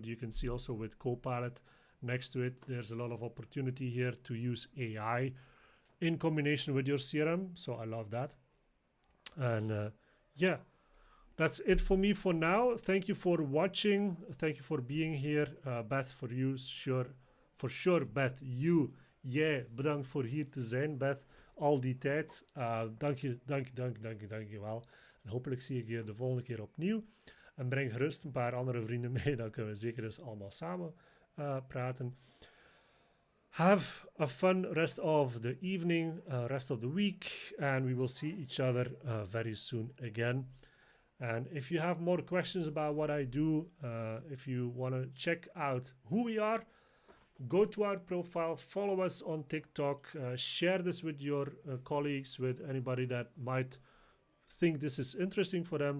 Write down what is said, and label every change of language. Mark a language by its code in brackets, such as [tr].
[en] But you can see also with Copilot next to it, there's a lot of opportunity here to use AI in combination with your CRM. So I love that. And yeah, that's it for me for now. Thank you for watching. Thank you for being here. [nl] Beth, [en] for you, for sure, Beth, you, [nl] bedankt voor hier te zijn, Beth, al die tijd. Dank je wel. En hopelijk zie ik je de volgende keer opnieuw. En breng gerust een paar andere vrienden mee, dan kunnen we zeker eens allemaal samen praten. [en] Have a fun rest of the evening, rest of the week, and we will see each other very soon again. And if you have more questions about what I do, if you want to check out who we are, go to our profile, follow us on TikTok, share this with your colleagues, with anybody that might think this is interesting for them.